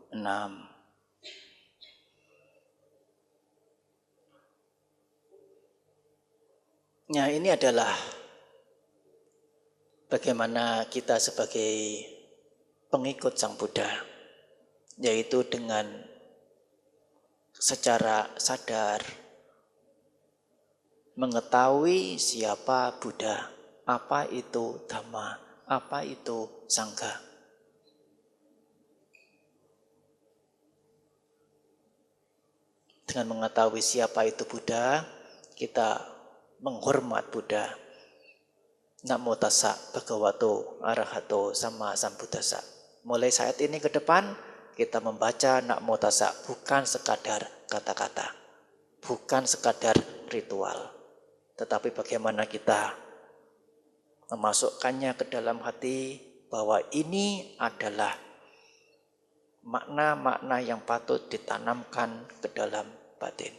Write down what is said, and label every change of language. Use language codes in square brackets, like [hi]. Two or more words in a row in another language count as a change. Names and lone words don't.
[id] Ya, ini adalah bagaimana kita sebagai pengikut Sang Buddha, yaitu dengan secara sadar mengetahui siapa Buddha, apa itu Dhamma, apa itu Sangha. Dengan mengetahui siapa itu Buddha, kita menghormat Buddha. [pi] Namo tassa bhagavato arahato sama sambuddhassa. [id] Mulai saat ini ke depan, kita membaca [pi] Namo tassa [id] bukan sekadar kata-kata, bukan sekadar ritual, tetapi bagaimana kita memasukkannya ke dalam hati bahwa ini adalah makna-makna yang patut ditanamkan ke dalam batin.